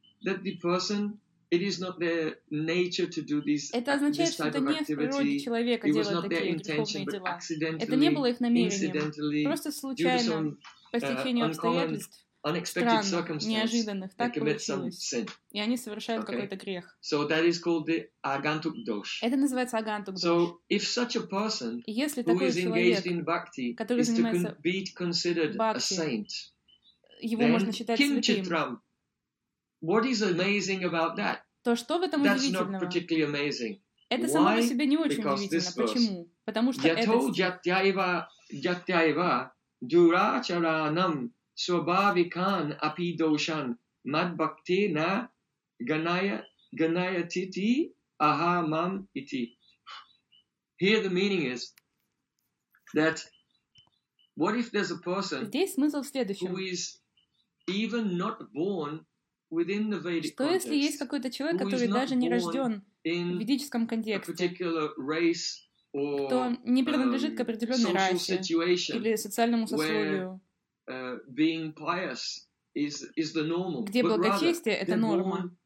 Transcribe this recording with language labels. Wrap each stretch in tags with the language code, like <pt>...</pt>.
<en>That the person, it is not their nature to do these.</en> <ru>Это означает, что это не в природе человека делать такие греховные дела. Это не было их намерением. Просто случайно. По стечению обстоятельств, странных, неожиданных, так получилось. И они совершают какой-то грех.</ru> <en>So that is called the agantuk dosh.</en> <ru>Это называется агантук дош.</ru> <en>So if such a person,</en> <ru>если такой</ru> <en>who is engaged in bhakti,</en> <ru>который занимается</ru> <en>bhakti, a saint,</en> <ru>его можно считать святым.</ru> <en>What is amazing about that?</en> <ru>То, что в этом удивительного?</ru> <en>That's not particularly amazing.</en> <ru>Это само по себе не очень удивительно. Почему? Потому что это</ru> <sa>джатьяйва дурачаранам свабхавикан апи дошан мадбхактена ганаятити ахамам ити.</sa> <en>Here the meaning is that what if there's a person who is even not born within the Vedic context,</en> <ru>что если есть какой-то человек, который даже не рожден в ведическом контексте, кто не принадлежит к определенной расе или социальному сословию, где благочестие — это норма.</ru>